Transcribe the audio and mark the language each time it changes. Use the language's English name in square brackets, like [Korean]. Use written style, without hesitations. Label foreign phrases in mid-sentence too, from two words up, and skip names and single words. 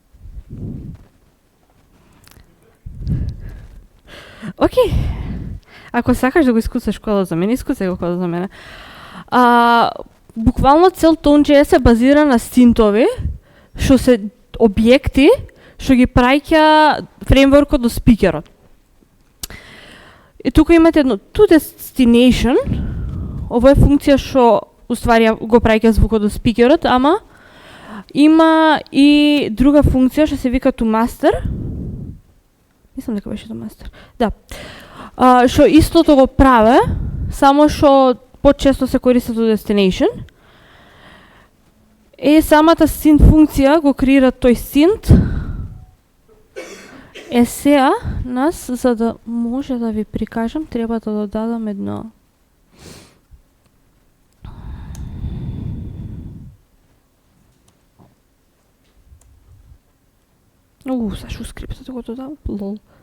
[Macedonian] Океј, ако сакаш да го искуцаш кодот за мене, искуцај го кодот за мене. Буквално цел Tone.js е базира на синтови, што се објекти, што ги праќа фреймворкот до спикерот. И тука имате едно [English] to destination, [Macedonian] ова е функција што уствари го праќа звукот до спикерот, ама има и друга функција што се вика [English] to master. [Macedonian] Мислам дека беше [English] to master. [Macedonian] Да. Што истото го праве, само што почесто се користи [English] to destination. [Macedonian] Самата synth функција го креира тој synth. Сега, нас, за да може да ви прикажам, треба да додадам едно... Сашо скриптот го додам, лол.